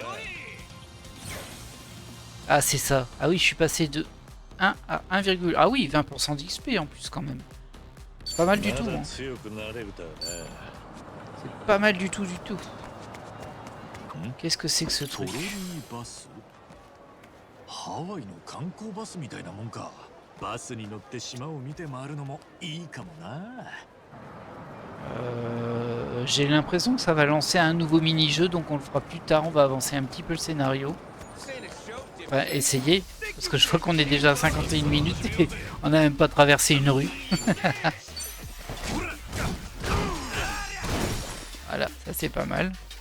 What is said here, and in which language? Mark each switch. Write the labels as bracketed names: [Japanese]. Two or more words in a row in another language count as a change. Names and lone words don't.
[French] Ah, c'est ça. Ah oui, je suis passé de 1 à 1, ah oui, 20% d'XP en plus quand même. C'est pas mal du tout. Hein. C'est pas mal du tout. Qu'est-ce que c'est que ce truc? [Japanese] ハワイの観光バスみたいなもんか。バスに乗って島を見て回るのもいいかもな。 [French] J'ai l'impression que ça va lancer un nouveau mini-jeu, donc on le fera plus tard. On va avancer un petit peu le scénario. Enfin, essayer, parce que je vois qu'on est déjà à 51 minutes et on n'a même pas traversé une rue. Voilà, ça c'est pas mal.